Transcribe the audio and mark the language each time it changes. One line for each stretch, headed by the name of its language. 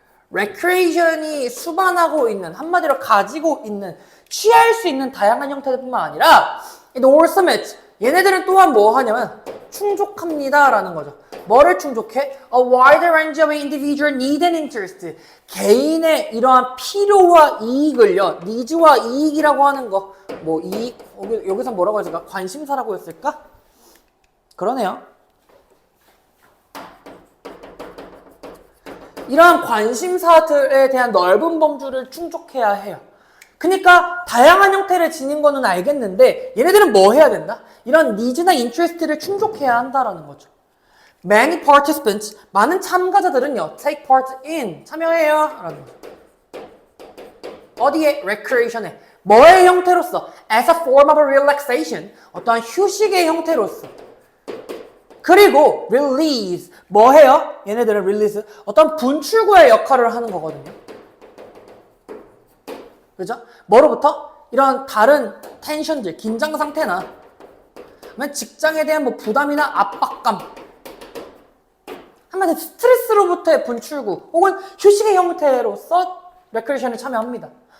Korean: recreation이 수반하고 있는, 한마디로 가지고 있는, 취할 수 있는 다양한 형태뿐만 아니라
English: it also meets,
Korean: 얘네들은 또한 뭐 하냐면 충족합니다 라는 거죠. 뭐를 충족해?
English: A wide range of individual need and interest.
Korean: 개인의 이러한 필요와 이익을요. 니즈와 이익이라고 하는 거. 뭐 이익, 여기서 뭐라고 했을까? 관심사라고 했을까? 그러네요. 이러한 관심사들에 대한 넓은 범주를 충족해야 해요. 그러니까 다양한 형태를 지닌 거는 알겠는데 얘네들은 뭐 해야 된다? 이런 니즈나 인트레스트를 충족해야 한다라는 거죠.
English: Many participants,
Korean: 많은 참가자들은요,
English: take part in,
Korean: 참여해요 라는 거죠. 어디에? recreation에. 뭐의 형태로서?
English: As a form of relaxation,
Korean: 어떠한 휴식의 형태로서. 그리고 release, 뭐 해요? 얘네들은 release, 어떤 분출구의 역할을 하는 거거든요. 그죠? 뭐로부터? 이런 다른 텐션들, 긴장 상태나 직장에 대한 뭐 부담이나 압박감, 한마디로 스트레스로부터의 분출구 혹은 휴식의 형태로서 recreation에 참여합니다.